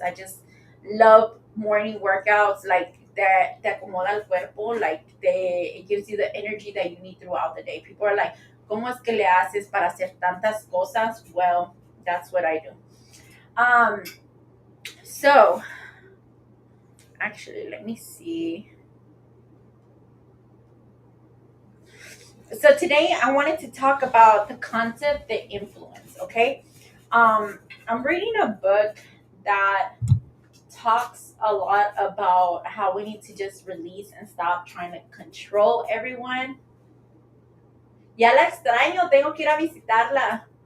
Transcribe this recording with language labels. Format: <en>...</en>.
<en>I just love morning workouts, like that</en> <es>te acomoda el cuerpo,</es> <en>like it gives you the energy that you need throughout the day. People are like,</en> <es>¿cómo es que le haces para hacer tantas cosas?</es> <en>Well, that's what I do. So actually, let me see. So today I wanted to talk about the concept, the influence. Okay, I'm reading a book that talks a lot about how we need to just release and stop trying to control everyone.</en> <es>Ya la extraño, tengo que ir a visitarla.</es>